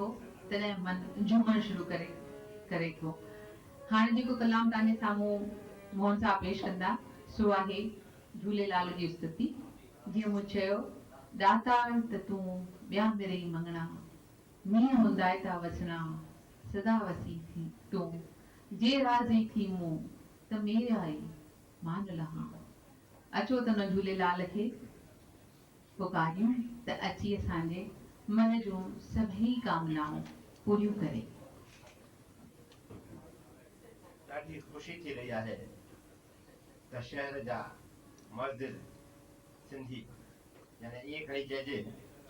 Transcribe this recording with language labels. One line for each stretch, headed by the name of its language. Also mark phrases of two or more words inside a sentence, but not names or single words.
Sindhi: तॾहिं मन झूमणु शुरू करे थो हाणे जेको कलाम तव्हांजे साम्हूं मोहन साहब पेश कंदा सो आहे झूलेलाल जी स्तुति जीअं मूं चयो दातार त तूं ॿिया मिड़ई मंगणा मींहं हूंदा था वसणा सदा वसी थी तूं जे राज़ी थी मूं त मेरा ई मान लहा अचो त न झूलेलाल खे पुकारियूं त अची असांजे मन जूं सभई कामनाऊं पूरियूं करे ॾाढी ख़ुशी थी रही आहे त शहर जा मस्जिद सिंधी यानी ईअं खणी चइजे त